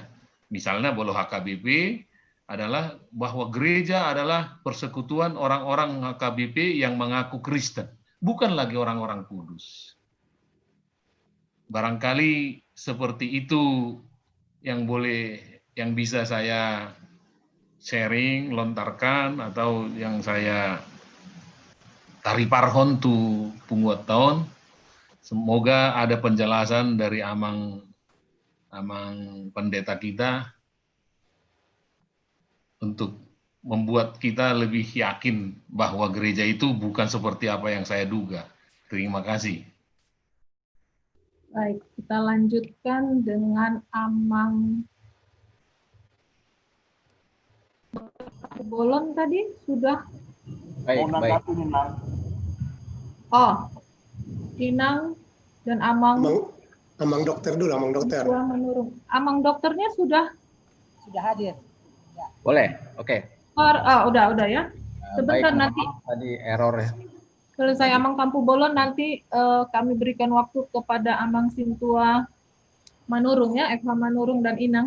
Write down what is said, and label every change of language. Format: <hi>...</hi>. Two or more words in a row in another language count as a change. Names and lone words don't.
<id>Misalnya bahwa HKBP adalah bahwa gereja adalah persekutuan orang-orang HKBP yang mengaku Kristen, bukan lagi orang-orang kudus. Barangkali seperti itu yang bisa saya sharing, lontarkan, atau yang saya</id> <bbc>tariparhon tu punguat tahun.</bbc> <id>Semoga ada penjelasan dari amang pendeta kita untuk membuat kita lebih yakin bahwa gereja itu bukan seperti apa yang saya duga. Terima kasih. Baik, kita lanjutkan dengan Amang Bolon tadi sudah. Baik. Oh, Inang dan Amang dokter dulu, Amang dokter. Amang dokternya sudah hadir. Boleh, oke. Udah ya. Sebentar Baik, nanti tadi error ya. selesai Amang Tampu Bolon nanti kami berikan waktu kepada Amang Sintua Manurung ya, Eka Manurung dan Inang.</id>